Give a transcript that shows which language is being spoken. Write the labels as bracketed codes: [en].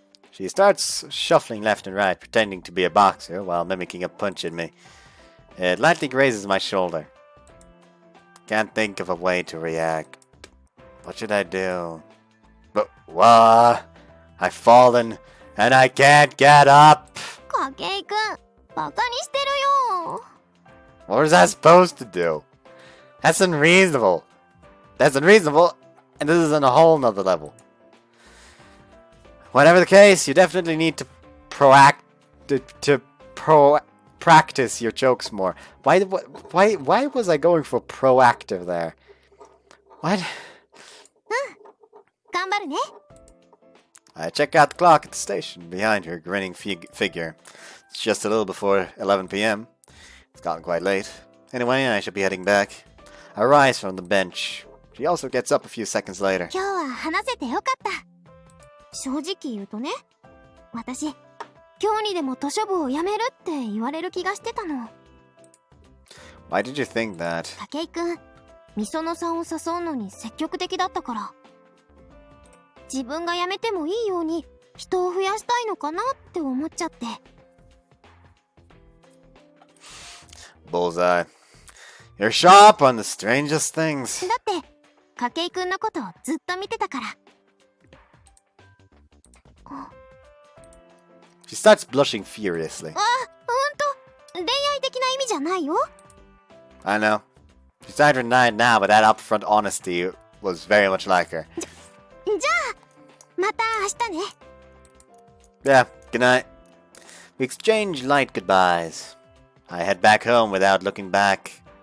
[en] She starts shuffling left and right, pretending to be a boxer while mimicking a punch at me. It lightly grazes my shoulder. Can't think of a way to react. What should I do? But what? I've fallen and I can't get up. [ja] 筧くん、バカにしてるよ。 [en] What was I supposed to do? That's unreasonable. That's unreasonable, and this is on a whole nother level. Whatever the case, you definitely need to practice your jokes more. Why was I going for proactive there? What? [ja] 頑張るね。 [en] I check out the clock at the station behind her grinning figure. It's just a little before 11 p.m. It's gotten quite late. Anyway, I should be heading back. I rise from the bench. She also gets up a few seconds later. [ja] 今日は話せてよかった。正直言うとね、私、今日にでも図書部を辞めるって言われる気がしてたの。 [en] Why did you think that? [ja] 筧くん、みそのさんを誘うのに積極的だったから。自分が辞めてもいいように人を増やしたいのかなって思っちゃって。 [en] Bullseye. You're sharp on the strangest things. [ja] だって筧くんのことをずっと見てたから。 [en] She starts blushing furiously. [ja] ほんと恋愛的な意味じゃないよ。 [en] I know. She's trying to deny it now, but that upfront honesty was very much like her. [ja] じゃあまた明日ね。 [en] Yeah, good night. We exchange light goodbyes. I head back home without looking back.